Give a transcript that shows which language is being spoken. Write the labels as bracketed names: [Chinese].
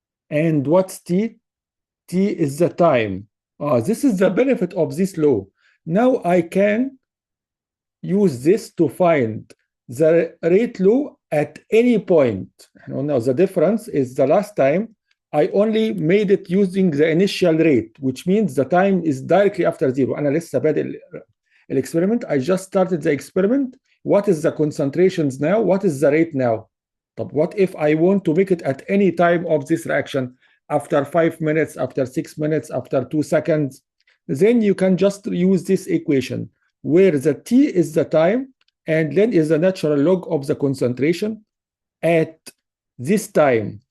[English] And what's T? T is the time. This is the benefit of this law. Now I can use this to find the rate law at any point. Now the difference is the last time I only made it using the initial rate, which means the time is directly after zero. [Arabic] أنا لسه بادئ experiment. [English] I just started the experiment. What is the concentrations now? What is the rate now? But what if I want to make it at any time of this reaction, after 5 minutes, after 6 minutes, after 2 seconds? Then you can just use this equation where the t is the time and ln is the natural log of the concentration at this time.